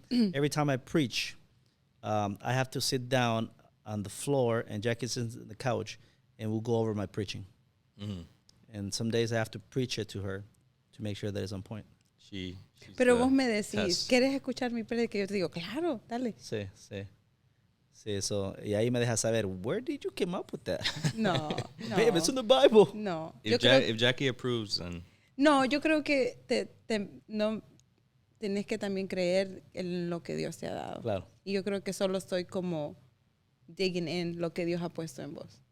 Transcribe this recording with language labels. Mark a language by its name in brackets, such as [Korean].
[English] Every time I preach, I have to sit down on the floor and Jackie sits on the couch and we'll go over my preaching. And some days I have to preach it to her to make sure that it's on point. [Spanish] Pero vos me decís, ¿quieres escuchar mi prédica? Yo te digo, claro, dale. Sí. Eso. Y ahí me deja saber, [English] where did you come up with that? [Spanish] No. [English] Babe, it's in the Bible. [Spanish] No. [English] If Jackie approves, then... [Spanish] No, yo creo que no tenés que también creer en lo que Dios te ha dado. Claro. Y yo creo que solo estoy como [English] digging in [Spanish] lo que Dios ha puesto en vos.